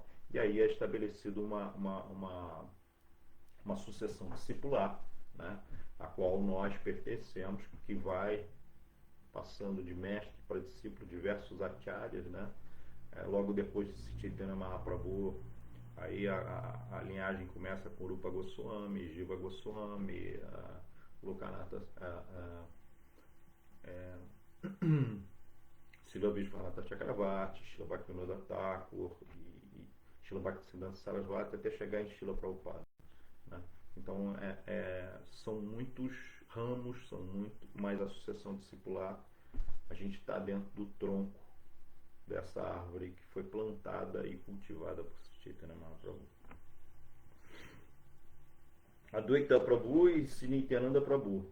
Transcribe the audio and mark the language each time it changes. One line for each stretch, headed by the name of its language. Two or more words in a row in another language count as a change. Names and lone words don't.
Portuguese: E aí é estabelecido uma sucessão discipular, né, a qual nós pertencemos, que vai passando de mestre para discípulo, diversos acharyas, né? Logo depois de Sri Chaitanya Mahaprabhu, aí a linhagem começa com Rupa Goswami, Jiva Goswami, Lokanatha, Srila Vishwanatha Chakravarti, Srila Bhaktivinoda Thakur e Srila Bhaktisiddhanta Sarasvati, até chegar em Srila Prabhupada, né? Então são muitos ramos, são muito mais a sucessão discipular. A gente está dentro do tronco dessa árvore que foi plantada e cultivada por Chaitanya Mahaprabhu. Advaita Prabhu e Nityananda Prabhu.